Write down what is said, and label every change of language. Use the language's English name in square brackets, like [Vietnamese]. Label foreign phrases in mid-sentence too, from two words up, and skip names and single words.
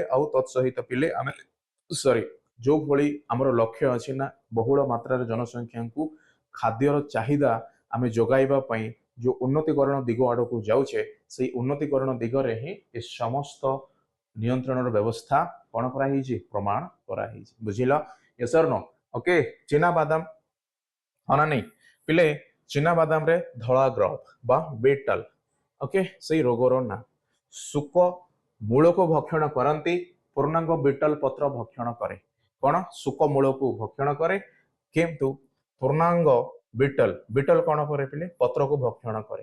[Odia] ଆଉ ତତ୍ସହିତ ପିଲେ ଆମେ ଯୋଉଭଳି ଆମର ଲକ୍ଷ୍ୟ ଅଛି ନା ବହୁଳ ମାତ୍ରାରେ ଜନସଂଖ୍ୟାଙ୍କୁ ଖାଦ୍ୟର ଚାହିଦା ଆମେ ଯୋଗାଇବା ପାଇଁ ଯୋଉ ଉନ୍ନତିକରଣ ଦିଗ ଆଡକୁ ଯାଉଛେ ସେଇ ଉନ୍ନତିକରଣ ଦିଗରେ ହିଁ ଏ ସମସ୍ତ ନିୟନ୍ତ୍ରଣର ବ୍ୟବସ୍ଥା କଣ କରାହେଇଛି ପ୍ରମାଣ କରାହେଇଛି। ବୁଝିଲ [English] yes or no [Odia] ଓକେ ଚିନାବାଦାମ ହଁ ନା ନାଇଁ ପିଲେ ଚିନାବାଦାମରେ ଧଳା ଗ୍ରହ ବା ବେଟଲ ଓକେ ସେଇ ରୋଗର ନା ଶୁକ ମୂଳକୁ ଭକ୍ଷଣ କରନ୍ତି ପୂର୍ଣ୍ଣାଙ୍ଗ ବିଟଲ ପତ୍ର ଭକ୍ଷଣ କରେ। କଣ ଶୁକ ମୂଳକୁ ଭକ୍ଷଣ କରେ କିନ୍ତୁ ପୂର୍ଣ୍ଣାଙ୍ଗ ବିଟଲ ବିଟଲ କଣ କରେ ପିଲେ ପତ୍ରକୁ ଭକ୍ଷଣ କରେ।